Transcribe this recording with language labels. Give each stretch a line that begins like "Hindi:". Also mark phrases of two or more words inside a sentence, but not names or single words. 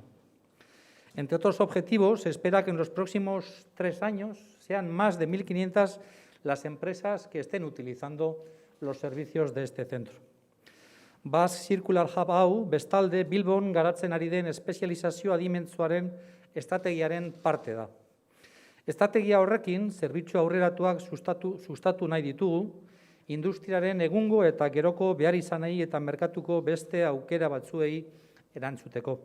Spanish: Entre otros objetivos, se espera que en los próximos 3 años sean más de 1.500 las empresas que estén utilizando los servicios de este centro.
Basque: Basque Circular Hub hau, bestalde, Bilbon garatzen ari den espezializazio adimentsuaren estrategiaren parte da. Estrategia horrekin, zerbitzu aurreratuak sustatu nahi ditugu, industriaren egungo eta geroko behar izanei eta merkatuko beste aukera batzuei erantzuteko.